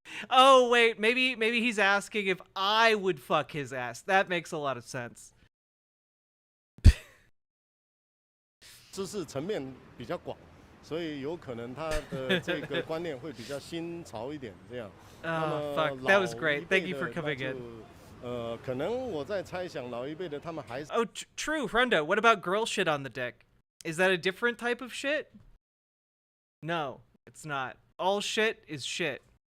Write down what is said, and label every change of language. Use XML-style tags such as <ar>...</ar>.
<en>Oh wait, maybe he's asking if I would fuck his ass. That makes a lot of sense.</en> <zh>知识层面比较广，所以有可能他的这个观念会比较新潮一点这样。</zh> <en>Oh, fuck. That was great. Thank you for coming in.</en> <zh>可能我在猜想老一辈的他们还是</zh> <en>Oh, true, Friendo. What about girl shit on the dick? Is that a different type of shit? No, it's not. All shit is shit.</en>